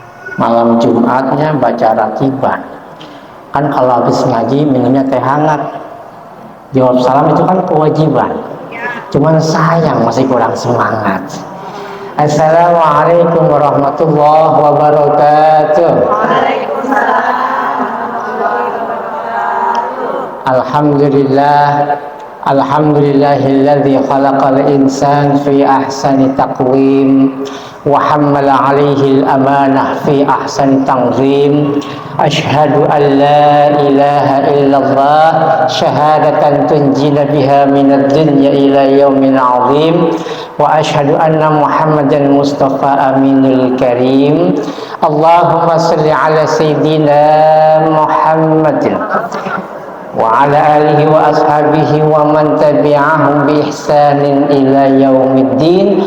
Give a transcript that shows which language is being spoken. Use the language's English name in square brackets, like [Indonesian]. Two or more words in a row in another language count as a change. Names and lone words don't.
[Indonesian] Malam Jumatnya baca ratiban. Kan kalau habis ngaji minumnya teh hangat. Jawab salam itu kan kewajiban. Cuman sayang masih kurang semangat. [Arabic] السلام عليكم ورحمة الله وبركاته. Alhamdulillah. الحمد لله الذي خلق الإنسان في أحسن تقويم وحمل عليه الأمانة في أحسن تنظيم. أشهد أن لا إله إلا الله شهادة تنجينا بها من الدنيا إلى يوم العظيم وأشهد أن محمدا مصطفى أمين الكريم. اللهم صل على سيدنا محمد وعلى آله وأصحابه ومن تبعهم بإحسان إلى يوم الدين.